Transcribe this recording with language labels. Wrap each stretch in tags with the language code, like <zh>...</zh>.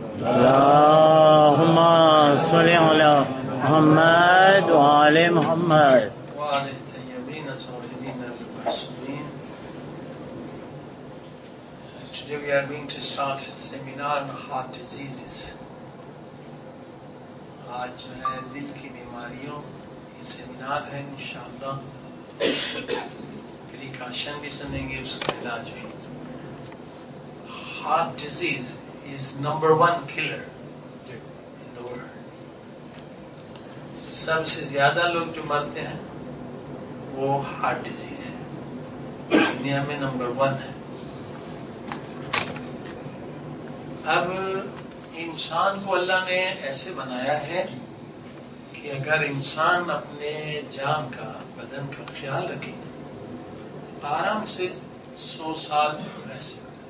<ar>اللهم صل على محمد وعلى محمد وعلى الطيبين الطاهرين المعصومين.</ar> <en>Today we are going to start a seminar on heart diseases.</en> <ur>آج جو ہے دل کی بیماریوں یہ سیمینار ہے انشاءاللہ. پریکاشن بھی سنیں گے، اس کا علاج بھی.</ur> <en>Heart disease is number one killer in the world.</en> <ur>سب سے زیادہ لوگ جو مرتے ہیں وہ ہارٹ ڈیزیز ہے، دنیا میں نمبر ون ہے. اب انسان کو اللہ نے ایسے بنایا ہے کہ اگر انسان اپنے جان کا، بدن کا خیال رکھے آرام سے 100 سال رہ سکتے.</ur>